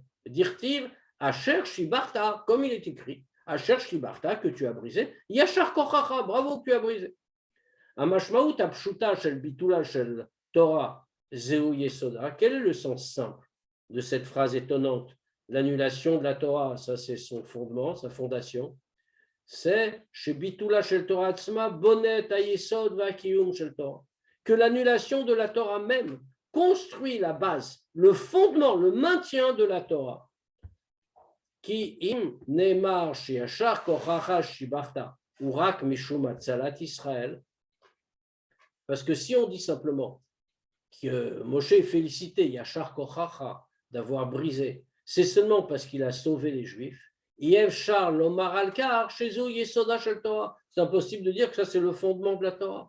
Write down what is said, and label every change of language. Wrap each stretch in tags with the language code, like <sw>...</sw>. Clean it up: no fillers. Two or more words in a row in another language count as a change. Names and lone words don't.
<he>דכתיב אשר שברת,</he> <fr>comme il est écrit,</fr> <he>אשר שברת,</he> <fr>que tu as brisé,</fr> <he>יישר כחך,</he> <fr>bravo que tu as brisé.</fr> <he>המשמעות הפשוטה של ביטולה של תורה זהו יסודה.</he> <fr>Quel est le sens simple de cette phrase étonnante? L'annulation de la Torah, ça c'est son fondement, sa fondation.</fr> <he>שביטולה של תורה עצמה בונה היסוד והקיום של תורה Tzma Bonet Ayesod Vakiyum Shel Torah.</he> <fr>Que l'annulation de la Torah même construit la base, le fondement, le maintien de la Torah.</fr> <he>כי אם נאמר שיישר כחך ששברת רק משום הצלת ישראל.</he> <fr>Parce que si on dit simplement que Moshe est félicité,</fr> <he>יישר כחך,</he> <fr>d'avoir brisé, c'est seulement parce qu'il a sauvé les Juifs. C'est impossible de dire que ça c'est le fondement de la Torah.</fr>